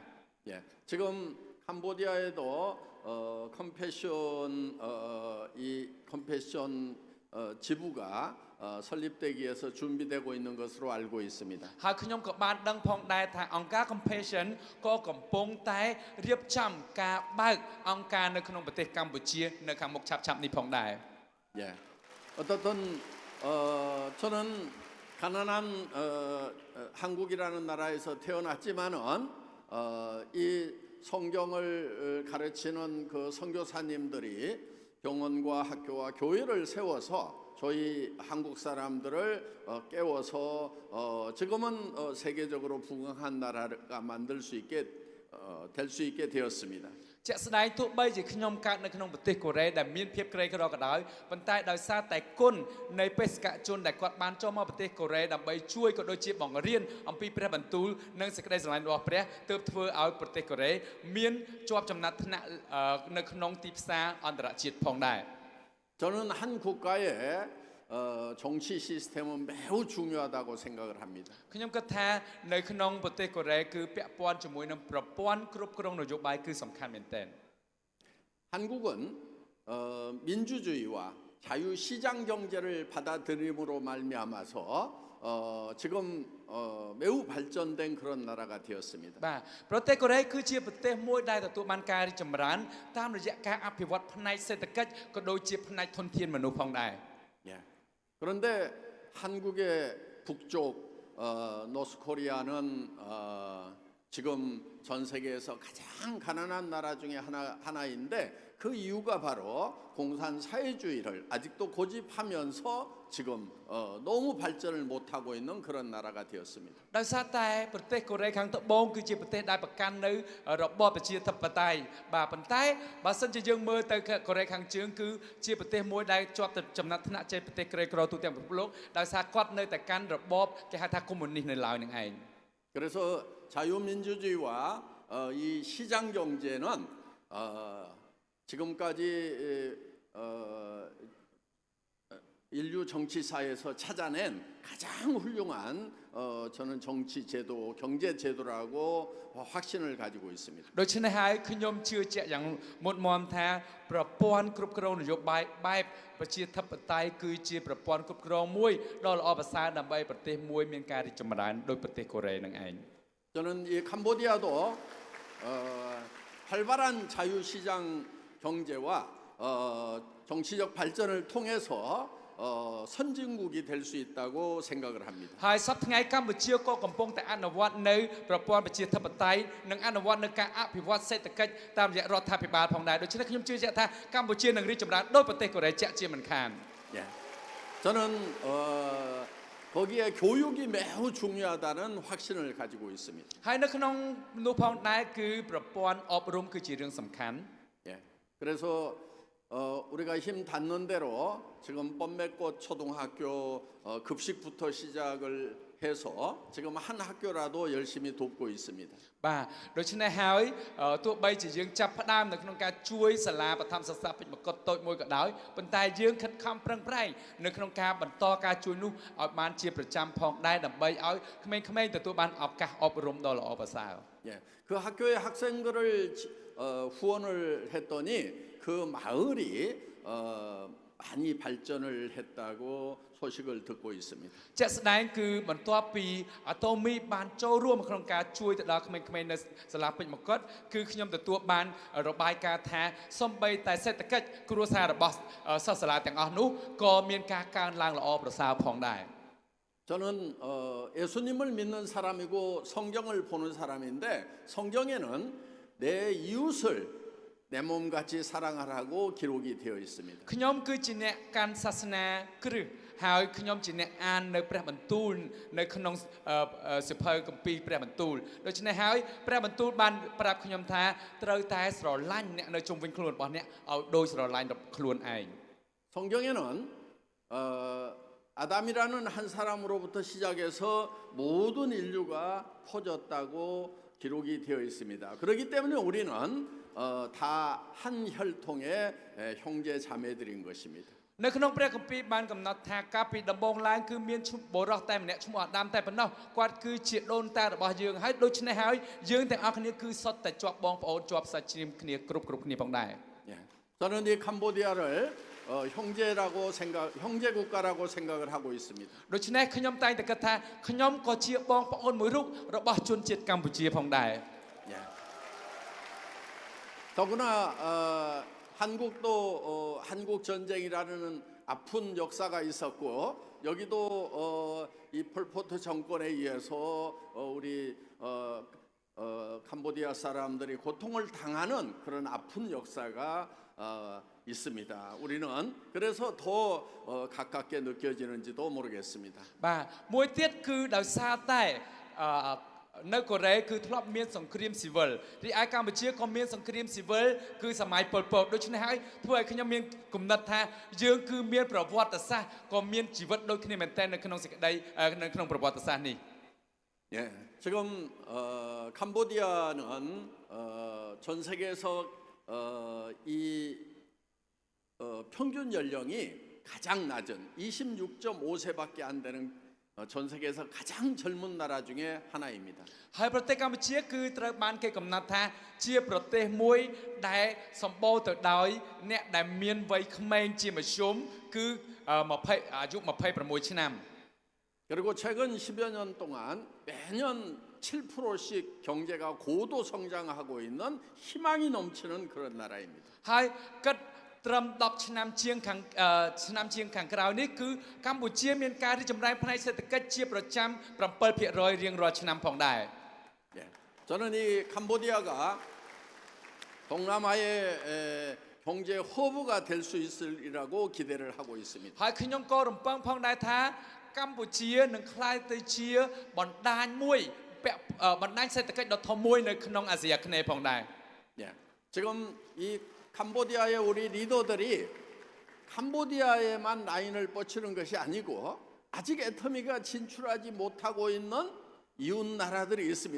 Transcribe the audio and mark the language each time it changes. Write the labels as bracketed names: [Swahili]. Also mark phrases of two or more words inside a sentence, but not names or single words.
[Korean] 예, 지금 캄보디아에도 컴패션 이 컴패션 지부가 설립되기 위해서 준비되고 있는 것으로 알고 있습니다. [Khmer] ហើយខ្ញុំក៏បានដឹងផងដែរថាអង្គការ Compassion ក៏កំពុងតែរៀបចំការបើកអង្គការនៅក្នុងប្រទេសកម្ពុជានៅខាងមុខឆាប់ៗនេះផងដែរ [Korean] 예, 어떻든 저는 가난한 한국이라는 나라에서 태어났지만은 이 성경을 가르치는 그 선교사님들이 병원과 학교와 교회를 세워서 저희 한국 사람들을 깨워서 지금은 세계적으로 부강한 나라가 만들 수 있게 될 수 있게 되었습니다. [Khmer] ជាក់ស្ដែងទោះបីជាខ្ញុំកើតនៅក្នុងប្រទេសកូរ៉េដែលមានភាពក្រីក្រក៏ដោយប៉ុន្តែដោយសារតែគុណនៃបេសកជនដែលគាត់បានចូលមកប្រទេសកូរ៉េដើម្បីជួយក៏ដូចជាបង្រៀនអំពីព្រះបន្ទូលនិងសេចក្តីស្រឡាញ់របស់ព្រះទើបធ្វើឲ្យប្រទេសកូរ៉េមានជាប់ចំណាត់ថ្នាក់នៅក្នុងទីផ្សារអន្តរជាតិផងដែរ [Korean] 저는 한 국가의 정치 시스템은 매우 중요하다고 생각을 합니다. [Khmer] ខ្ញុំគិតថានៅក្នុងប្រទេសកូរ៉េគឺពាក់ព័ន្ធជាមួយនឹងប្រព័ន្ធគ្រប់គ្រងនយោបាយគឺសំខាន់មែនទែន [Korean] 한국은 민주주의와 자유시장 경제를 받아들임으로 말미암아서 지금 매우 발전된 그런 나라가 되었습니다. [Khmer] បាទប្រទេសកូរ៉េគឺជាប្រទេសមួយដែលទទួលបានការរីកចម្រើនតាមរយៈការអភិវឌ្ឍផ្នែកសេដ្ឋកិច្ចក៏ដូចជាផ្នែកធនធានមនុស្សផងដែរ [Korean] 예. 그런데 한국의 북쪽 노스코리아는 지금 전 세계에서 가장 가난한 나라 중에 하나인데 그 이유가 바로 공산 사회주의를 아직도 고집하면서 지금 너무 발전을 못하고 있는 그런 나라가 되었습니다. [Khmer] ដោយសារតែប្រទេសកូរ៉េខាងត្បូងគឺជាប្រទេសដែលប្រកាន់នៅរបបប្រជាធិបតេយ្យបាទប៉ុន្តែបើសិនជាយើងមើលទៅកូរ៉េខាងជើងគឺជាប្រទេសមួយដែលជាប់ចំណាត់ថ្នាក់ជាប្រទេសក្រីក្រទូទាំងពិភពលោកដោយសារគាត់នៅតែកាន់របបគេហៅថាកុម្មុយនីសនៅឡើយនឹងឯង [Korean] 그래서 자유민주주의와 이 시장 경제는 지금까지 인류 정치사에서 찾아낸 가장 훌륭한 저는 정치 제도, 경제 제도라고 확신을 가지고 있습니다. [Khmer] ដូច្នេះហើយខ្ញុំជឿជាក់យ៉ាងមុតមមថាប្រព័ន្ធគ្រប់គ្រងនយោបាយបែបប្រជាធិបតេយ្យគឺជាប្រព័ន្ធគ្រប់គ្រងមួយដ៏ល្អប្រសើរដើម្បីប្រទេសមួយមានការរីកចម្រើនដោយប្រទេសកូរ៉េនឹងឯង [Korean] 저는 이 캄보디아도 활발한 자유시장 경제와 정치적 발전을 통해서 선진국이 될 수 있다고 생각을 합니다. [Khmer] ហើយសប្តាហ៍ថ្ងៃកម្ពុជាក៏កំពុងតែអនុវត្តនៅប្រព័ន្ធប្រជាធិបតេយ្យនិងអនុវត្តនៅការអភិវឌ្ឍសេដ្ឋកិច្ចតាមរយៈរដ្ឋាភិបាលផងដែរដូច្នេះខ្ញុំជឿជាក់ថាកម្ពុជានឹងរីកចម្រើនដោយប្រទេសកូរ៉េជាក់ជាមិនខាន [Korean] 예. 저는 거기에 교육이 매우 중요하다는 확신을 가지고 있습니다. [Khmer] ហើយនៅក្នុងនោះផងដែរគឺប្រព័ន្ធអប់រំគឺជារឿងសំខាន់ [Korean] 예. 그래서 우리가 힘 닿는 대로 지금 뻔매꽃 초등학교 급식부터 시작을 해서 지금 한 학교라도 열심히 돕고 있습니다. [Khmer] បាទដូច្នេះហើយទោះបីជាយើងចាប់ផ្ដើមនៅក្នុងការជួយសាលាបឋមសិក្សាពេជ្រមកុដតូចមួយក៏ដោយប៉ុន្តែយើងខិតខំប្រឹងប្រែងនៅក្នុងការបន្តការជួយនោះឲ្យបានជាប្រចាំផងដែរដើម្បីឲ្យក្មេងៗទទួលបានឱកាសអប់រំដ៏ល្អប្រសើរ [Korean] 예. 그 학교의 학생들을 후원을 했더니 그 마을이 많이 발전을 했다고 소식을 듣고 있습니다. [Khmer] ជាក់ស្ដែងគឺបន្ទាប់ពីអាតូមីបានចូលរួមក្នុងការជួយទៅដល់ក្មេងៗនៅសាលាពេជ្រមកុដគឺខ្ញុំទទួលបានរបាយការណ៍ថាសំបីតែសេដ្ឋកិច្ចគ្រួសាររបស់សិស្សសាលាទាំងអស់នោះក៏មានការកើនឡើងល្អប្រសើរផងដែរ [Korean] 저는 예수님을 믿는 사람이고 성경을 보는 사람인데 성경에는 내 이웃을 내 몸같이 사랑하라고 기록이 되어 있습니다. [Khmer] ខ្ញុំគឺជាអ្នកកាន់សាសនាគ្រឹះហើយខ្ញុំជាអ្នកអាននៅព្រះបន្ទូលនៅក្នុងសិភៅគម្ពីរព្រះបន្ទូលដូច្នេះហើយព្រះបន្ទូលបានប្រាប់ខ្ញុំថាត្រូវតែស្រឡាញ់អ្នកនៅជុំវិញខ្លួនរបស់អ្នកឲ្យដូចស្រឡាញ់ខ្លួនឯង [Korean] 성경에는 아담이라는 한 사람으로부터 시작해서 모든 인류가 퍼졌다고 기록이 되어 있습니다. 그렇기 때문에 우리는 다 한 혈통의 형제 자매들인 것입니다. [Khmer] នៅក្នុងព្រះគម្ពីរបានកំណត់ថាកាលពីដំបូងឡើងគឺមានឈ្មោះបុរសតែម្នាក់ឈ្មោះអាដាមតែប៉ុណ្ណោះគាត់គឺជាដូនតារបស់យើងហើយដូច្នេះហើយយើងទាំងអស់គ្នាគឺសុទ្ធតែជាប់បងប្អូនជាប់សាច់ជ្រាមគ្នាគ្រប់គ្នាផងដែរ [Korean] 저는 이 캄보디아를 형제 국가라고 생각을 하고 있습니다. [Khmer] ដូច្នេះខ្ញុំតែងតែគិតថាខ្ញុំក៏ជាបងប្អូនមួយរូបរបស់ជនជាតិកម្ពុជាផងដែរ [Korean] 더구나 한국도 한국 전쟁이라는 아픈 역사가 있었고 여기도 이 폴포트 정권에 의해서 우리 캄보디아 사람들이 고통을 당하는 그런 아픈 역사가 있습니다. 우리는 그래서 더 가깝게 느껴지는지도 모르겠습니다. [Khmer] បាទមួយទៀតគឺដោយសារតែនៅកូរ៉េគឺធ្លាប់មានសង្គ្រាមស៊ីវិលរីឯកម្ពុជាក៏មានសង្គ្រាមស៊ីវិលគឺសម័យប៉ុលពតដូច្នេះហើយធ្វើឲ្យខ្ញុំមានគំនិតថាយើងគឺមានប្រវត្តិសាស្ត្រក៏មានជីវិតដូចគ្នាមែនទែននៅក្នុងសេចក្តីនៅក្នុងប្រវត្តិសាស្ត្រនេះ [Korean] 예, 지금 캄보디아는 전 세계에서 이 평균 연령이 가장 낮은 26.5세밖에 안 되는 전 세계에서 가장 젊은 나라 중에 하나입니다. [Khmer] ហើយប្រទេសកម្ពុជាគឺត្រូវបានគេកំណត់ថាជាប្រទេសមួយដែលសម្បូរទៅដោយអ្នកដែលមានវ័យក្មេងជាមធ្យមគឺអាយុ26ឆ្នាំ [Korean] 그리고 최근 10여 년 동안 매년 7%씩 경제가 고도 성장하고 있는 희망이 넘치는 그런 나라입니다. [Khmer] ហើយគិតត្រឹម10ឆ្នាំជាងខាងក្រោយនេះគឺកម្ពុជាមានការរីកចម្រើនផ្នែកសេដ្ឋកិច្ចជាប្រចាំ 7% រៀងរាល់ឆ្នាំផងដែរ [Korean] 저는 이 캄보디아가 동남아의 경제 허브가 될 수 있으리라고 기대를 하고 있습니다. [Khmer] ហើយខ្ញុំក៏រំពឹងផងដែរថាកម្ពុជានឹងក្លាយទៅជាបណ្ដាញមួយបណ្ដាញសេដ្ឋកិច្ចដ៏ធំមួយនៅក្នុងអាស៊ីអាគ្នេយ៍ផងដែរ [Korean] 지금 이 캄보디아의 우리 리더들이 캄보디아에만 라인을 뻗치는 것이 아니고 아직 애터미가 진출하지 못하고 있는 이웃 나라들이 있습니다.